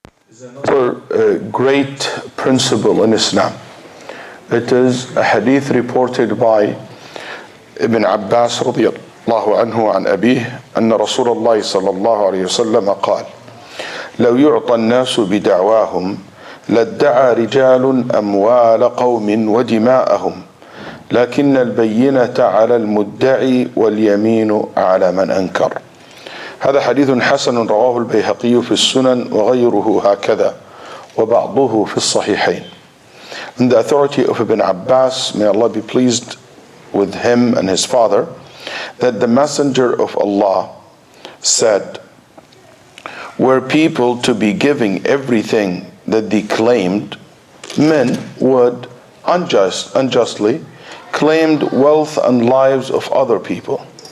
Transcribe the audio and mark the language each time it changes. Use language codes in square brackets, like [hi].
[en] is another great principle in Islam. It is a hadith reported by Ibn Abbas [ar] رضي الله عنه عن أبيه أن رسول الله صلى الله عليه وسلم قال: لو يعطى الناس بدعواهم لادعى رجال أموال قوم ودماءهم لكن البينة على المدعي واليمين على من أنكر. هذا حديث حسن رواه البيهقي في السنن وغيره هكذا وبعضه في الصحيحين. [en] And the authority of Ibn Abbas, may Allah be pleased with him and his father, that the Messenger of Allah said, were people to be giving everything that they claimed, men would unjustly claimed wealth and lives of other people.